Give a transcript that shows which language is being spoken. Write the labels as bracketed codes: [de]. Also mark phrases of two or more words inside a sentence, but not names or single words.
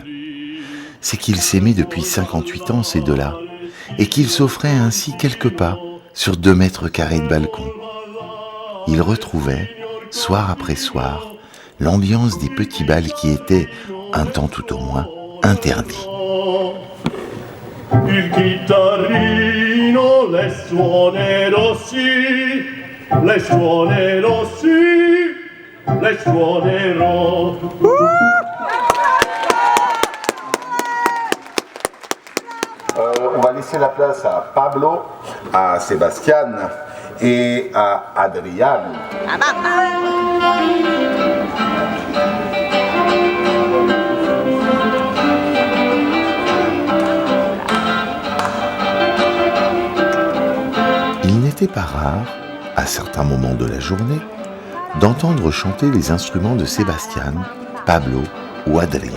[fr] C'est qu'ils s'aimaient depuis 58 ans, ces deux-là, et qu'ils s'offraient ainsi quelques pas sur 2 mètres carrés de balcon. Ils retrouvaient, soir après soir, l'ambiance des petits bals qui étaient, un temps tout au moins, interdits. [it] Il chitarrino le suonerò sì, le suonerò sì, le suonerò. [fr] On va laisser la place à Pablo, à Sébastien et à Adrian. Il n'était pas rare, à certains moments de la journée, d'entendre chanter les instruments de Sébastien, Pablo ou Adrien.